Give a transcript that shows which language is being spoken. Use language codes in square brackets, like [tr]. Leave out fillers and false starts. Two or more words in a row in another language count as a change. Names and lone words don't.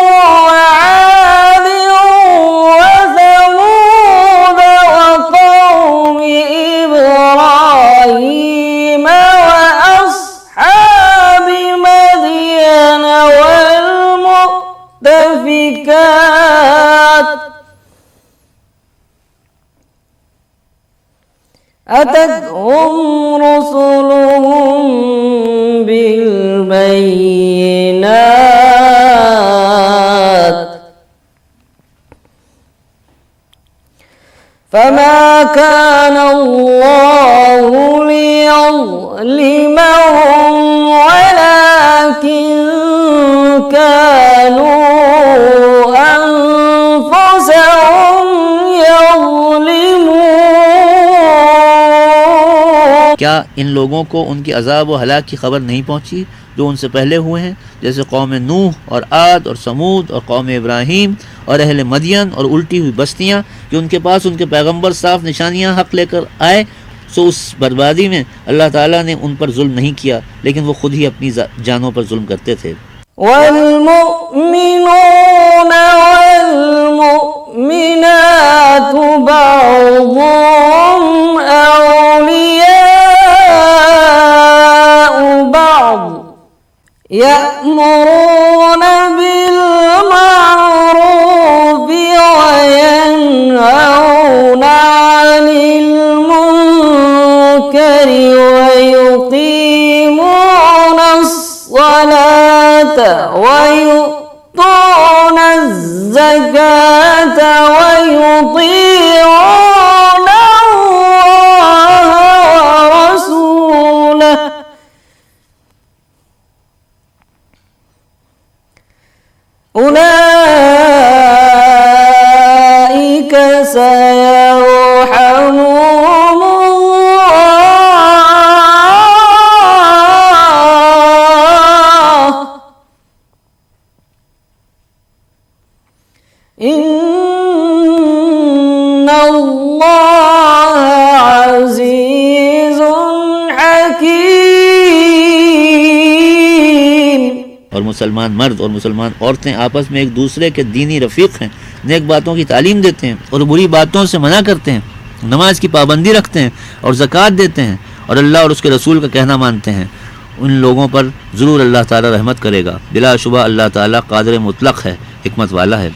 [ar] عاد وثمود وقوم إبراهيم وأصحاب مدين والمؤتفكات أتتهم رسلهم بالبينات فما كان الله ليظلمهم ولكن كانوا أنفسهم يظلمون. [hi] क्या इन लोगों को उनकी अज़ाब व हलाक की खबर नहीं पहुँची जो उनसे पहले हुए हैं, जैसे कौम नूह और आद और समूद और कौम इब्राहीम और अहले मदियन और उल्टी हुई बस्तियाँ, कि उनके पास उनके पैगंबर साफ निशानियाँ हक़ लेकर आए, सो उस बर्बादी में अल्लाह ताला ने उन पर जुल्म नहीं किया, लेकिन वो खुद ही अपनी जानों पर जुल्म करते थे। [ar] والمؤمنون والمؤمنات بعضهم أولياء بعض يأمرون بالمعروف و ينهون عن المنكر ويقيمون الصلاة ويؤتون الزكاة و يطيعون الله ورسوله أولئك سيرحمهم الله إن الله عزيز حكيم. [hi] और मुसलमान मर्द और मुसलमान औरतें आपस में एक दूसरे के दीनी रफ़ीक हैं, नेक बातों की तालीम देते हैं और बुरी बातों से मना करते हैं, नमाज की पाबंदी रखते हैं और ज़कात देते हैं और अल्लाह और उसके रसूल का कहना मानते हैं। उन लोगों पर ज़रूर अल्लाह ताला रहमत करेगा, बिलाशुबा अल्लाह ताला क़ादिर मुतलक़ है, हिकमत वाला है।